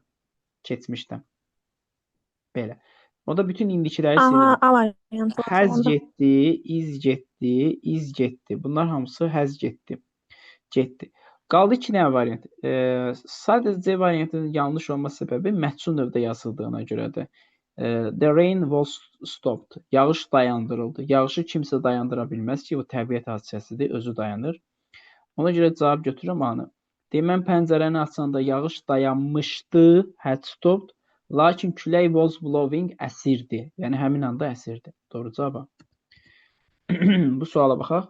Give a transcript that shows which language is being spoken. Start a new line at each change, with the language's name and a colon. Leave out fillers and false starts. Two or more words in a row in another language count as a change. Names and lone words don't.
Azerbaijani: Keçmişdə. Belə. Orada bütün indikiləri Aha, sildim. A variantı. Has getdi, is getdi, is getdi. Bunlar hamısı has getdi. Getdi. Qaldı 2 dənə variant. Sadəcə C variantının yanlış olma səbəbi məhsul növdə yazıldığına görədir.
English: The rain was stopped.
Azerbaijani: Yağış dayandırıldı. Yağışı kimsə dayandıra bilməz ki, bu təbiət hadisəsidir, özü dayanır. Ona görə cavab götürürəm A-nı. Mən pəncərəni açanda yağış dayanmışdı,
English: had stopped.
Azerbaijani: Lakin külək
English: was blowing
Azerbaijani: əsirdi. Yəni həmin anda əsirdi. Doğru cavab. Bu suala baxaq.